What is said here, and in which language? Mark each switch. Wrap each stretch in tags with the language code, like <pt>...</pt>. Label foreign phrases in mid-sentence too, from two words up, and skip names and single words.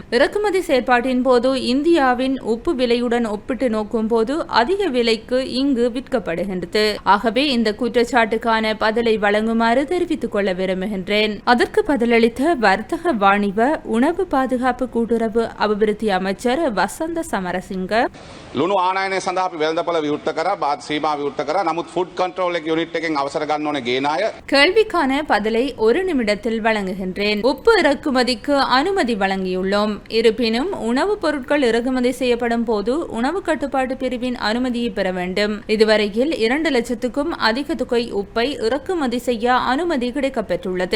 <ta>இறக்குமதி செயற்பாட்டின் போது இந்தியாவின் உப்பு விலையுடன் ஒப்பிட்டு நோக்கும் போது அதிக விலைக்கு இங்கு விற்கப்படுகின்றது. ஆகவே இந்த குற்றச்சாட்டுக்கான பதிலை வழங்குமாறு தெரிவித்துக் கொள்ள விரும்புகின்றேன். அதற்கு பதிலளித்த வர்த்தக வாணிப உணவு பாதுகாப்பு கூட்டுறவு அபிவிருத்தி அமைச்சர் வசந்த சமரசிங்க,</ta> <si>ලුණු ආනයනය සඳහා අපි වෙළඳපොළ විවෘත කරා, බාත් සීමා විවෘත කරා. නමුත්</si> <en>food control</en> <si>එක යුනිට් එකෙන් අවසර ගන්න ඕනේ ගේන අය.</si> <ta>கேள்விக்கான பதிலை ஒரு நிமிடத்தில் வழங்குகின்றேன். உப்பு இறக்குமதிக்கு அனுமதி வழங்கியுள்ளோம். இருப்பினும் உணவுப் பொருட்கள் இறக்குமதி செய்யப்படும் போது உணவு கட்டுப்பாட்டு பிரிவின் அனுமதியை பெற வேண்டும். இதுவரையில் 2 லட்சத்துக்கும் அதிக தொகை உப்பை இறக்குமதி செய்ய அனுமதி கிடைக்கப்பெற்றுள்ளது.</ta>